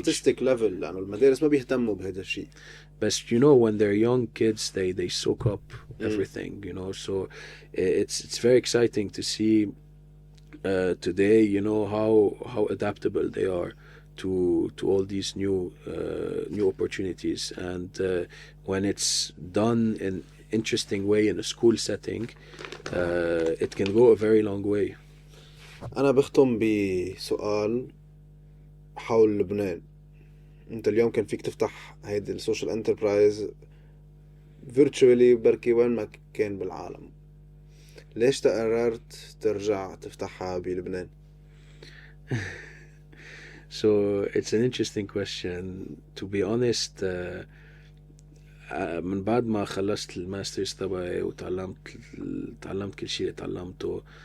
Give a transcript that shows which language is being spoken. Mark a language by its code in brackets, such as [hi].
[en] artistic level، [ar] لأنه المدارس ما بيهتموا بهذا الشيء. [en] But you know, when they're young kids, they soak up everything, you know. So it's very exciting to see today, you know, how adaptable they are to all these new opportunities, and when it's done in interesting way in a school setting, it can go a very long way. [ar] أنا بختم بسؤال حول لبنان. أنت اليوم كان فيك تفتح هيدي السوشيال انتربرايز فيرتشوالي بركي وين ما كان بالعالم، ليش قررت ترجع تفتحها بلبنان؟ [en] So it's an interesting question. To be honest, [ar] من بعد ما خلصت الماسترز تبعي وتعلمت كل شيء اللي تعلمته,